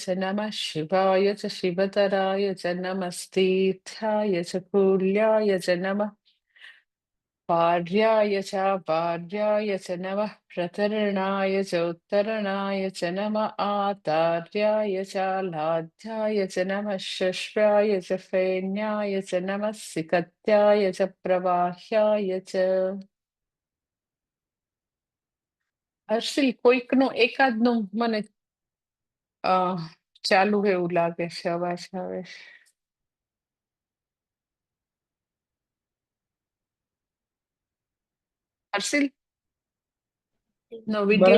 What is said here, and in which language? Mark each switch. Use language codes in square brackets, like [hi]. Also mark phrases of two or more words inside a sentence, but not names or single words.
[sa] नमः शिवाय च शिवतराय च नमस्तीर्थाय च कूल्याय च नमः पार्याय च पार्याय च नमः प्रतरणाय च उत्तरणाय च नमः आतार्याय च लाध्याय च नमः शश्वाय च फेन्याय च नमः सिकत्याय च प्रवाह्याय च। [gu] હર્ષિલ કોઈકનું એકાદનું મને ચાલુ એવું લાગે છે, અવાજ આવે છે. હર્ષિલ નો વિડિયો